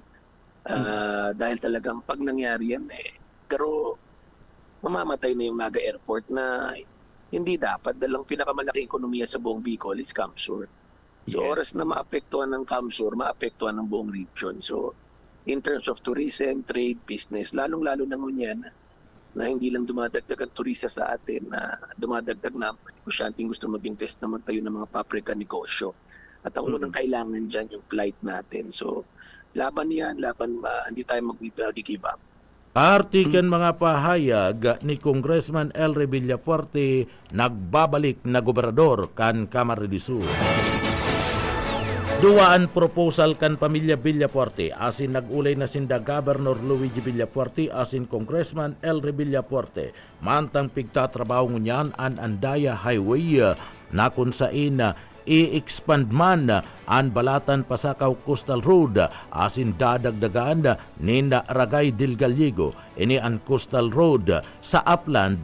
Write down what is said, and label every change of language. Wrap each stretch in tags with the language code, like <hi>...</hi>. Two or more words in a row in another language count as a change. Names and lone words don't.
<tl>Dahil talagang pag nangyari yan, pero mamamatay na yung Naga Airport na hindi dapat dalang pinakamalaking ekonomiya sa buong Bicol is Camsur. So oras na maapektuhan ng Camsur, maapektuhan ng buong region.</tl> <en>So in terms of tourism, trade, business,</en> <tl>lalong-lalo na ngunyan na hindi lang dumadagdag ang turista sa atin, na dumadagdag na ang negosyanteng gusto mag-invest naman tayo ng mga paprika negosyo. At ang unang kailangan dyan yung flight natin. So laban yan, hindi tayo mag-</tl> <en>give up.</en> <bik>Artikan mga pahayag ni Congressman Elry Villapuerte nagbabalik na gobernador kan Camarines Sur. Duwaan proposal kan pamilya Villapuerte asin nagulay na sinda Governor Luigi Villapuerte asin Congressman Elry Villapuerte mantang pigtatrabaho ngunyan an Andaya Highway na kung sain i-expand man ang Balatan Pasakaw Coastal Road asin dadagdagan ninda Ragay del Gallego ini ang Coastal Road sa Upland.</bik>